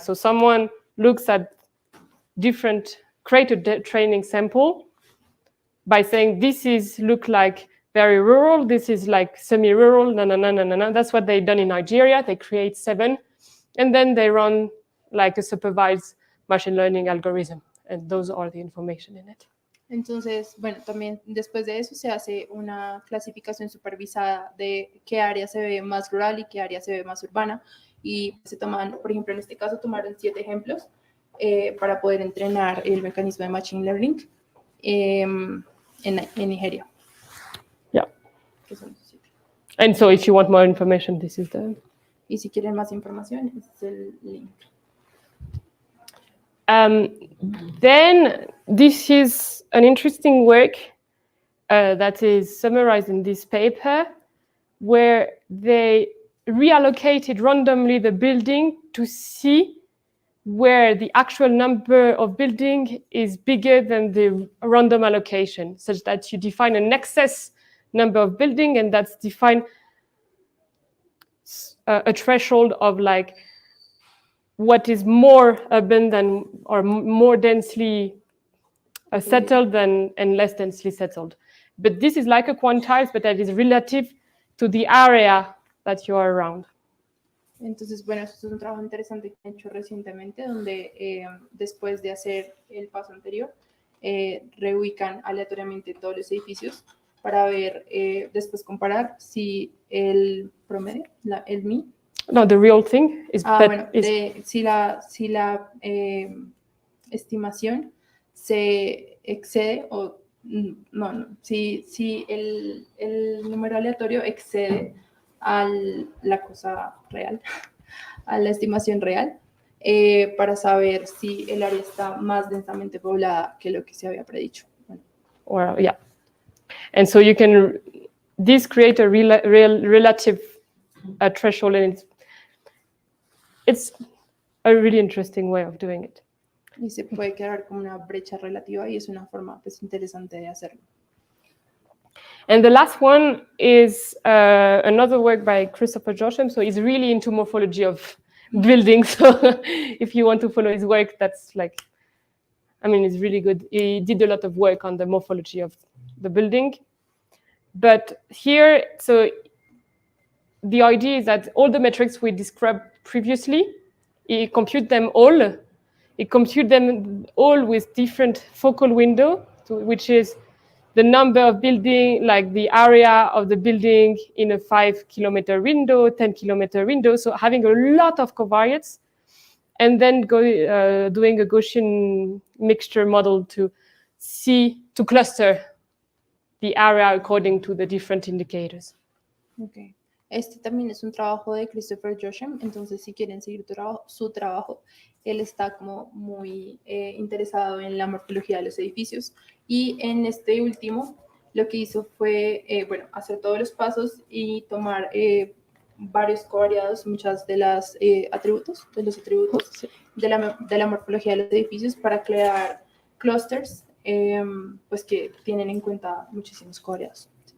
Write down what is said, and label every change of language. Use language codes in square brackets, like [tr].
[en] So someone looks at create a training sample by saying, this look like very rural, this is like semi-rural, no. That's what they've done in Nigeria. They create 7, and then they run like a supervised machine learning algorithm, and those are the information in it. [es] Entonces, bueno, también después de eso se hace una clasificación supervisada de qué área se ve más rural y qué área se ve más urbana. Y se toman, por ejemplo, en este caso tomaron 7 ejemplos para poder entrenar el mecanismo de Machine Learning en Nigeria. [en] Yeah. [es] Que son 7. [en] And so if you want more information, this is the... [es] Y si quieren más información, este es el link. [en] Then this is an interesting work that is summarized in this paper, where they reallocated randomly the building to see where the actual number of building is bigger than the random allocation, such that you define an excess number of building, and that's defined a threshold of like what is more urban than, or more densely settled than, and less densely settled. But this is like a quantized, but that is relative to the area that you are around. [es] Entonces, bueno, esto es un trabajo interesante que he hecho recientemente, donde después de hacer el paso anterior, reubican aleatoriamente todos los edificios para ver, después comparar si el promedio, el MI. [en] No, the real thing is [es] bueno, si la estimación se excede o si el número aleatorio excede a la cosa real, a la estimación real, para saber si el área está más densamente poblada que lo que se había predicho. Bueno. [en] Or, yeah. And so you can create a relative threshold, and it's a really interesting way of doing it. [es] Y se puede quedar como una brecha relativa, y es una forma pues interesante de hacerlo. [en] And the last one is another work by Christopher Josham. So he's really into morphology of buildings. So if you want to follow his work, that's like, I mean, it's really good. He did a lot of work on the morphology of the building. But here, so the idea is that all the metrics we described previously, he compute them all. He compute them all with different focal window, which is the number of building, like the area of the building in a 5-kilometer window, 10-kilometer window. So having a lot of covariates, and then doing a Gaussian mixture model to cluster the area according to the different indicators. Okay. [es] Este también es un trabajo de Christopher Josham, entonces si quieren seguir su trabajo, él está como muy interesado en la morfología de los edificios, y en este último lo que hizo fue hacer todos los pasos y tomar varios covariados, muchas de los atributos de la morfología de los edificios para crear clusters pues que tienen en cuenta muchísimos covariados.